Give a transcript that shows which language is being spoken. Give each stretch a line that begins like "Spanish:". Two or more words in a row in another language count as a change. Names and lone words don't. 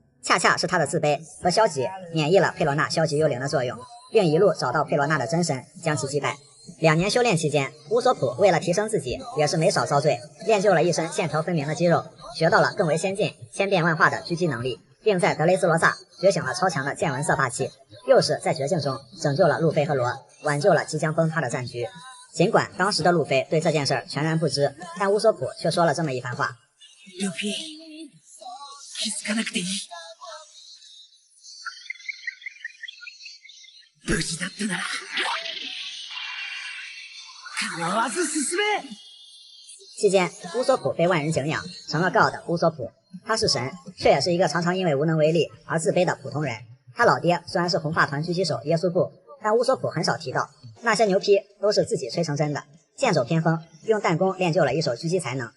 Chinese: 恰恰是他的自卑和消极免疫了佩罗娜消极幽灵的作用，并一路找到佩罗娜的真身，将其击败。2年修炼期间，乌索普为了提升自己，也是没少遭罪，练就了一身线条分明的肌肉，学到了更为先进、千变万化的狙击能力，并在德雷斯罗萨觉醒了超强的见闻色霸气，又是在绝境中拯救了路飞和罗，挽救了即将崩塌的战局。尽管当时的路飞对这件事全然不知，但乌索普却说了这么一番话：
Japanese: ルフィ、気づかなくていい。無事だったなら、構わず進め。
Chinese: 期间，乌索普被万人敬仰，成了 God 乌索普。他是神，却也是一个常常因为无能为力而自卑的普通人。他老爹虽然是红发团狙击手耶稣布，但乌索普很少提到，那些牛批都是自己吹成真的，剑走偏锋，用弹弓练就了一手狙击才能。